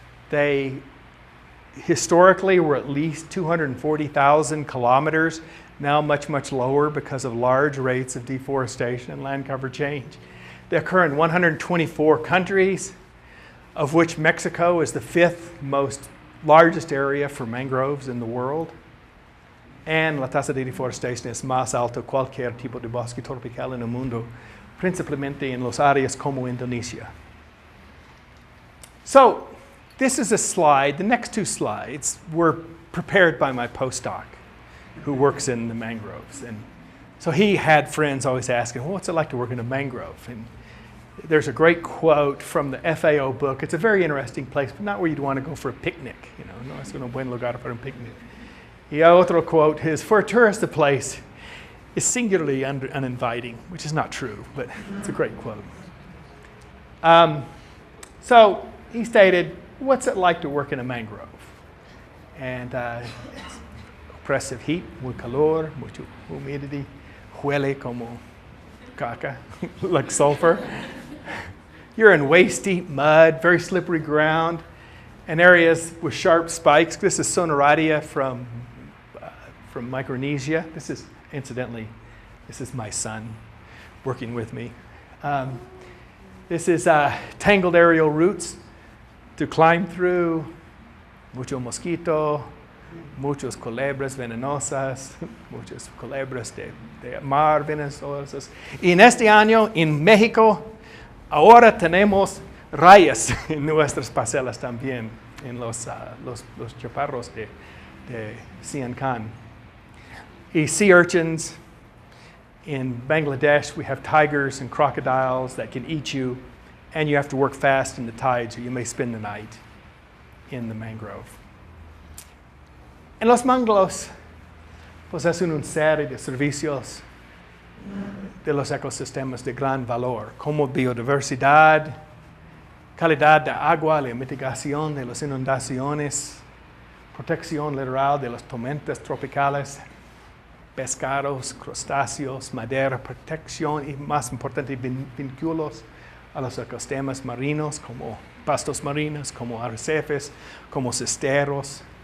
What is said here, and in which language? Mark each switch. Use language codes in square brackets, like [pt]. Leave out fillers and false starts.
[en] They historically were at least 240,000 kilometers, now much, much lower because of large rates of deforestation and land cover change. They occur in 124 countries, of which Mexico is the 5th largest area for mangroves in the world. [es] And la tasa de deforestación es más alta cualquier tipo de bosque tropical en el mundo, principalmente en las áreas como Indonesia. [en] So, this is a slide. The next two slides were prepared by my postdoc who works in the mangroves. And so he had friends always asking, well, what's it like to work in a mangrove? And there's a great quote from the FAO book. It's a very interesting place, but not where you'd want to go for a picnic. You know, [es] no es un buen lugar para un picnic. Y otro [en] quote is, for a tourist, the place is singularly uninviting, which is not true, but it's a great quote. So he stated, what's it like to work in a mangrove? And it's oppressive heat, [es] muy calor, mucho [en] humidity, [es] huele como caca, [en] like sulfur. You're in waist-deep mud, very slippery ground, and areas with sharp spikes. This is Sonoridia from Micronesia. This is, incidentally, this is my son working with me. This is tangled aerial roots to climb through, [es] mucho mosquito, muchos culebras venenosas, muchas culebras de mar venenosas. Y en este año, en México, ahora tenemos rayas en nuestras parcelas también, en los chaparros de Siancán. [en] Y sea urchins. In Bangladesh, we have tigers and crocodiles that can eat you, and you have to work fast in the tides, or you may spend the night in the mangrove. [es] En los manglos, pues es una serie de servicios de los ecosistemas de gran valor, como biodiversidad, calidad de agua, la mitigación de las inundaciones, protección litoral de las tormentas tropicales, pescados, crustáceos, madera, protección y, más importante, vínculos a los ecosistemas marinos como pastos marinos, como arrecifes, como cesteros.